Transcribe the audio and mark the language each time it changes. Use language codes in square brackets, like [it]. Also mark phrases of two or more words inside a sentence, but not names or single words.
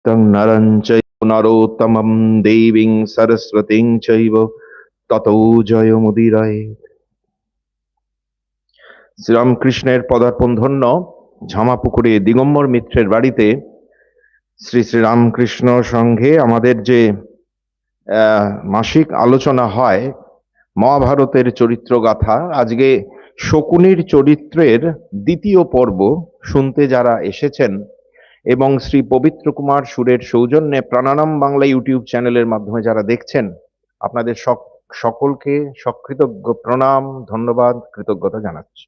[sa] तं नरं चैव नरोत्तमं देवीं सरस्वतीं चैव ততো জয়মুদিরয়ে। [bn] শ্রীরামকৃষ্ণের পদার্পণ ধন্য ঝামাপুকুরে দিগম্বর মিত্রের বাড়িতে শ্রী শ্রী রামকৃষ্ণ সংঘে আমাদের যে মাসিক আলোচনা হয় মহাভারতের চরিত্রগাথা, আজকে শকুনির চরিত্রের দ্বিতীয় পর্ব শুনতে যারা এসেছেন এবং শ্রী পবিত্র কুমার সুরের সৌজন্যে প্রাণানাম বাংলা ইউটিউব চ্যানেলের মাধ্যমে যারা দেখছেন, আপনাদের সকলকে সকৃতজ্ঞ প্রণাম, ধন্যবাদ, কৃতজ্ঞতা জানাচ্ছি।